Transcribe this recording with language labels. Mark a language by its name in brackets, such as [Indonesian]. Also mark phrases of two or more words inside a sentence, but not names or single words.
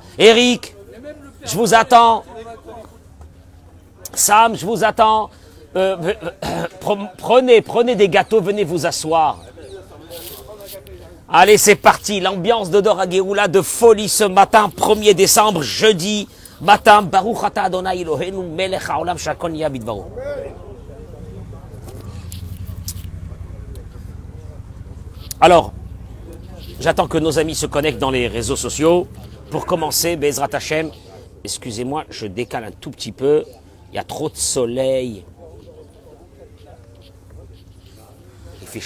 [French] Eric, je vous attends. Sam, je vous attends. Prenez des gâteaux, venez vous asseoir. Allez, c'est parti. L'ambiance de Dor Hageoula de folie ce matin, 1er décembre, jeudi matin. [Hebrew] ברוך אתה אדוני אלוהינו מלך העולם שכון יה בדברו. [French] Alors, j'attends que nos amis se connectent dans les réseaux sociaux. Pour commencer, [Hebrew] בעזרת השם, [French] excusez-moi, je décale un tout petit peu. Il y a trop de soleil. Il fait chaud.